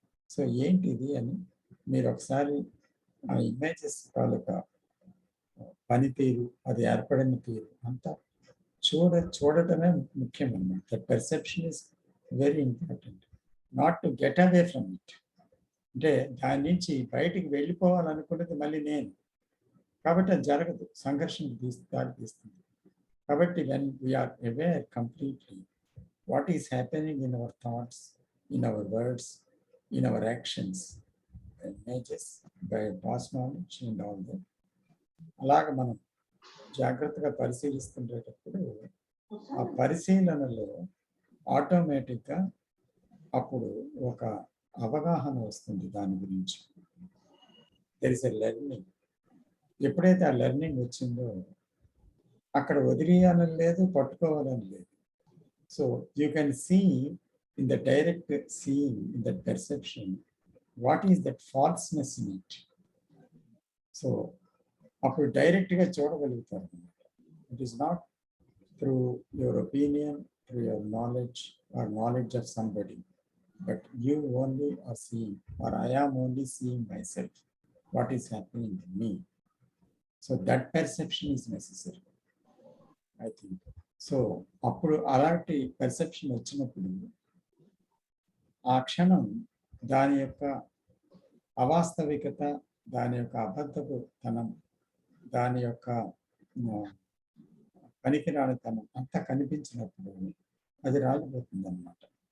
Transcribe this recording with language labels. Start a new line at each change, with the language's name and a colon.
Telugu: So ఏంటిది అని మీరు ఒకసారి ఆ ఇమేజెస్ తాలూకా పనితీరు, అది ఏర్పడిన తీరు అంతా చూడటమే ముఖ్యం అన్నమాట.
English: The perception is very important, not to get away from it.
Telugu: అంటే దాని నుంచి బయటికి వెళ్ళిపోవాలనుకున్నది మళ్ళీ నేను. కాబట్టి అది జరగదు, సంఘర్షణకు దారి తీస్తుంది.
English: కాబట్టి when we are aware completely what is happening in our thoughts, in our words, in our actions, images, by past knowledge and all that.
Telugu: అలాగే మనం జాగ్రత్తగా పరిశీలిస్తుండేటప్పుడు ఆ పరిశీలనలో ఆటోమేటిక్గా అప్పుడు ఒక అవగాహన వస్తుంది దాని గురించి.
English: There is a learning.
Telugu: ఎప్పుడైతే ఆ లెర్నింగ్ వచ్చిందో అక్కడ వదిలేయాలని లేదు, పట్టుకోవాలని లేదు.
English: So you can see in the direct seeing, in that perception, what is that falseness in it.
Telugu: So అప్పుడు డైరెక్ట్గా చూడగలుగుతారు.
English: It is not through your opinion, through your knowledge or knowledge of somebody, but you only are seeing, or I am only seeing myself, what is happening to me. So that perception is necessary, I think.
Telugu: So అప్పుడు అలాంటి perception వచ్చినప్పుడు ఆ క్షణం దాని యొక్క అవాస్తవికత, దాని యొక్క అబద్ధపు తనం, దాని యొక్క పనికిరానితనం అంతా కనిపించినప్పుడు అది రాలిపోతుంది అన్నమాట.